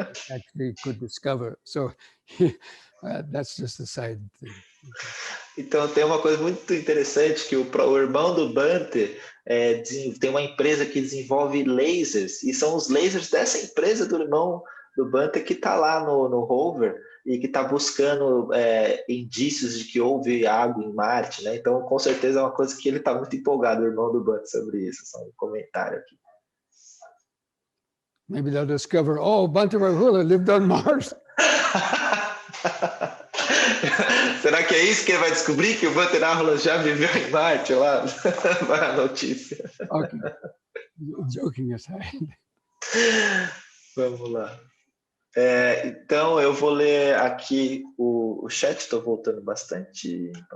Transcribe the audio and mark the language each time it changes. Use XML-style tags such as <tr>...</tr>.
<en>actually could discover. So that's just a side thing.</en> <pt>Então tem uma coisa muito interessante que o irmão do Bante tem uma empresa que desenvolve lasers, e são os lasers dessa empresa do irmão do Bante que está lá no rover e que está buscando indícios de que houve água em Marte, né? Então com certeza é uma coisa que ele está muito empolgado, o irmão do Bante, sobre isso. Só um comentário aqui.</pt> <en>Maybe they'll discover, oh, Bhante Rahula lived on Mars.</en> <pt>Será que é isso que ele vai descobrir? Que o Bhante Rahula já viveu em Marte lá? Vai a notícia.</pt> <en>Okay. Joking aside.</en> <pt>Vamos lá. Então, eu vou ler aqui o chat, estou voltando bastante.</pt>